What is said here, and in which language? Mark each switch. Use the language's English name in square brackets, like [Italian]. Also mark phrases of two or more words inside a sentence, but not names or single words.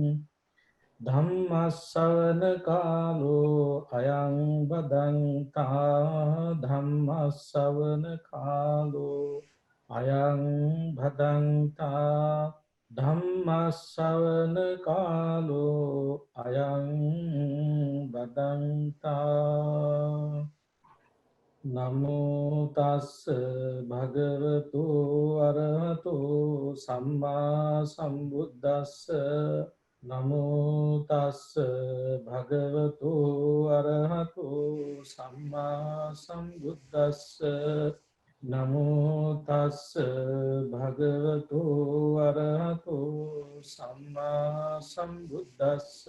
[Pali] ධම්මස්සවන කාලෝ අයං බදන්තා ධම්මස්සවන කාලෝ අයං භදන්තා ධම්මස්සවන කාලෝ අයං බදන්තා නමෝ තස්ස භගවතු අරහතෝ සම්මා සම්බුද්දස්ස නමෝ තස්ස භගවතු අරහතෝ සම්මා සම්බුද්දස්ස නමෝ තස්ස භගවතු අරහතෝ සම්මා සම්බුද්දස්ස